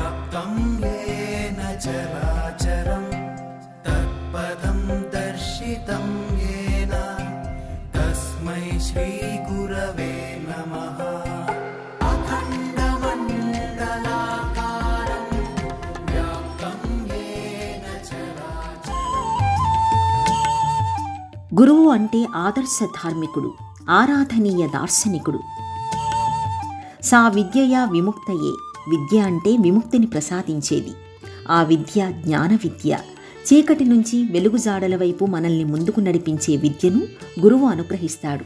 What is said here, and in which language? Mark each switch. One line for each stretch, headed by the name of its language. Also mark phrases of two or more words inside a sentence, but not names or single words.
Sanskrit: व्याप्तं येन चराचरं तत्पदं दर्शितं येन तस्मै श्रीगुरवे नमः। अखण्डमण्डलाकारं व्याप्तं येन चराचरं।
Telugu: గురువు అంటే ఆదర్శ ధార్మికుడు, ఆరాధనీయ దార్శనికుడు.
Sanskrit: సా విద్యయా విముక్తయే,
Telugu: విద్య అంటే విముక్తిని ప్రసాదించేది. ఆ విద్య జ్ఞాన విద్య. చీకటి నుంచి వెలుగుజాడల వైపు మనల్ని ముందుకు నడిపించే విద్యను గురువు అనుగ్రహిస్తాడు.